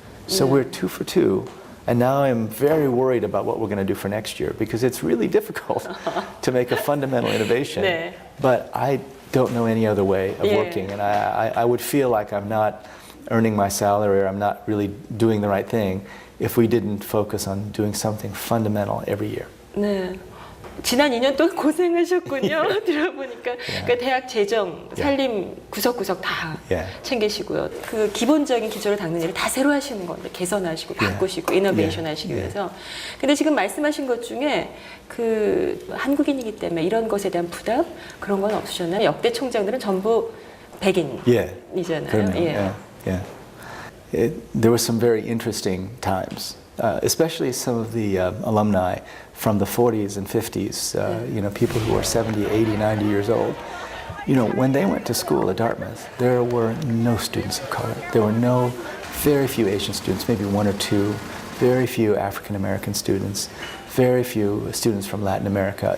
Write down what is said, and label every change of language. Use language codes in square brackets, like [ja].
[en] So we're 2 for 2. And now I'm very worried about what we're going to do for next year, because it's really difficult to make a fundamental innovation. But I don't know any other way of working. And I would feel like I'm not earning my salary, or I'm not really doing the right thing, if we didn't focus on doing something fundamental every year. [ko] 네. 지난 2년 동안 고생하셨군요. 들어보니까 그러니까 대학 재정, 살림 구석구석 다 챙기시고요. 그 기본적인 기초를 닦는 일을 다 새로 하시는 건데, 개선하시고 바꾸시고 이노베이션 하시기 위해서. 근데 지금 말씀하신 것 중에 그 한국인이기 때문에 이런 것에 대한 부담 그런 건 없으셨나요? 역대 총장들은 전부 백인이잖아요. [en] There were some very interesting times. Especially some of the alumni from the 40s and 50s, people who are 70, 80, 90 years old. When they went to school at Dartmouth, there were no students of color. There were very few Asian students, maybe 1 or 2, very few African American students, very few students from Latin America.